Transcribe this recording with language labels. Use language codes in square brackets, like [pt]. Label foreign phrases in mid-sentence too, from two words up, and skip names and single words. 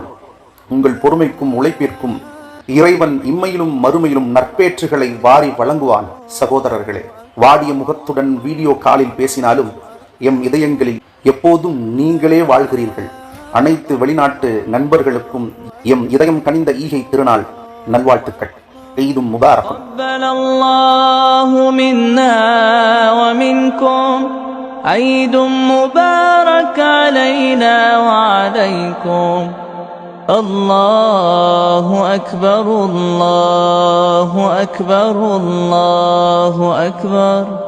[ta] உங்கள் பொறுமைக்கும் உழைப்பிற்கும் இறைவன் இம்மையிலும் மறுமையிலும் நற்பேற்றுகளை வாரி வழங்குவான். சகோதரர்களே, வாடிய முகத்துடன் வீடியோ காலில் பேசினாலும் எம் இதயங்களில் எப்போதும் நீங்களே வாழ்கிறீர்கள். அனைத்து வெளிநாட்டு நண்பர்களுக்கும் எம் இதயம் கனிந்த ஈகை திருநாள் நல்வாழ்த்துக்கள். [ar] عيدكم مبارك. عيد مبارك علينا وعليكم. الله أكبر الله أكبر الله أكبر.